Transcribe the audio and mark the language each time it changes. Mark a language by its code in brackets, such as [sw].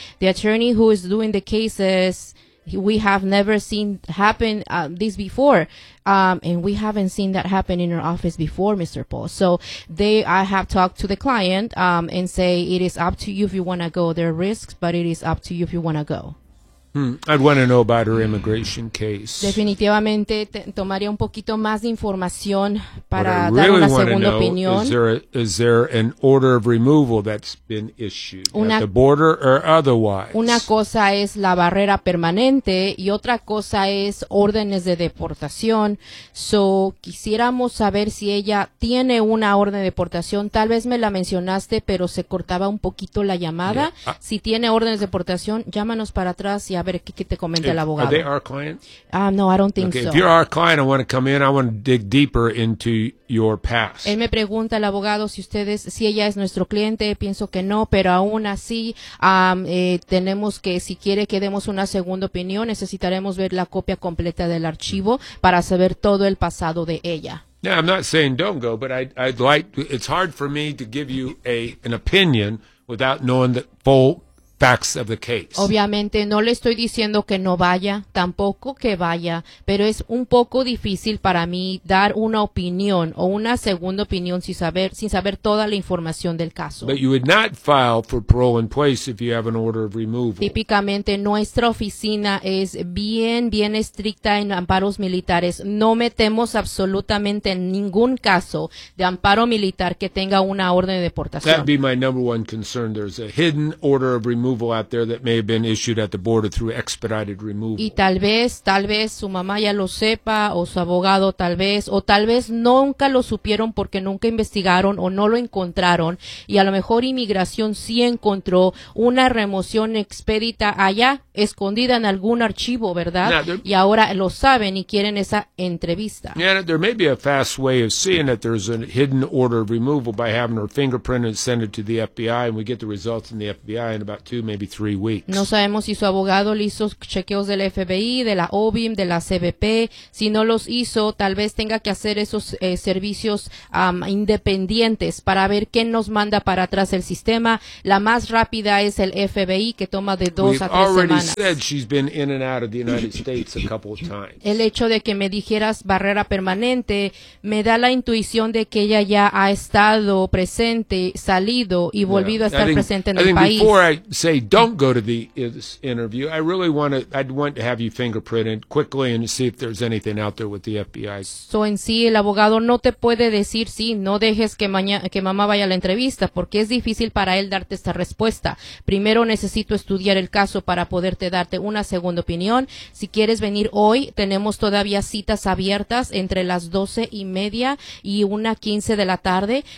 [en] The attorney who is doing the cases, we have never seen happen this before, and we haven't seen that happen in our office before, Mr. Paul. So I have talked to the client and say it is up to you if you want to go. There are risks, but it is up to you if you want to go. I'd want to know about her immigration case. [es] Definitivamente tomaría un poquito más de información para dar una segunda opinión. [en] Is there an order of removal that's been issued at the border or otherwise? [es] Una cosa es la barrera permanente y otra cosa es órdenes de deportación. So, quisiéramos saber si ella tiene una orden de deportación. Tal vez me la mencionaste, pero se cortaba un poquito la llamada. Yeah. Si tiene órdenes de deportación, llámanos para atrás y a ver qué te comenta el abogado. [en] Are they our client? No, I don't think If you're our client, I want to come in, I want to dig deeper into your past. [es] Él me pregunta, el abogado, si ella es nuestro cliente. Pienso que no, pero aún así tenemos que, si quiere que demos una segunda opinión, necesitaremos ver la copia completa del archivo para saber todo el pasado de ella. [en] Yeah, I'm not saying don't go, but I'd like, it's hard for me to give you an opinion without knowing the full facts of the case. [es] Obviamente no le estoy diciendo que no vaya, tampoco que vaya, pero es un poco difícil para mí dar una opinión o una segunda opinión sin saber toda la información del caso. [en] But you would not file for parole in place if you have an order of removal. [es] Típicamente nuestra oficina es bien estricta en amparos militares. No metemos absolutamente ningún caso de amparo militar que tenga una orden de deportación. [en] That'd be my number one concern. There's a hidden order of removal out there that may have been issued at the border through expedited removal. [es] Y tal vez su mamá ya lo sepa o su abogado tal vez nunca lo supieron porque nunca investigaron o no lo encontraron y a lo mejor inmigración sí encontró una remoción expedita allá escondida en algún archivo, ¿verdad? Y ahora lo saben y quieren esa entrevista. [en] Yeah, there may be a fast way of seeing that there's a hidden order of removal by having her fingerprinted and send it to the FBI and we get the results in the FBI in about two, maybe 3 weeks. [es] No sabemos si su abogado le hizo chequeos del FBI, de la OBIM, de la CBP. Si no los hizo, tal vez tenga que hacer esos servicios independientes para ver qué nos manda para atrás el sistema. La más rápida es el FBI, que toma de 2 a 3 semanas. [en] We've already said she's been in and out of the United States a couple of times. [es] El hecho de que me dijeras barrera permanente me da la intuición de que ella ya ha estado presente, salido y volvido a estar presente en el país. [en] Before I say don't go to the interview, I really want to, I'd want to have you fingerprinted quickly and see if there's anything out there with the FBI. [es] So en sí, el abogado no te puede decir sí, no dejes que mañana, que mamá vaya a la entrevista, porque es difícil para él darte esta respuesta. Primero necesito estudiar el caso para poderte darte una segunda opinión. Si quieres venir hoy, tenemos todavía citas abiertas entre las 12:30 y 1:15 de la tarde.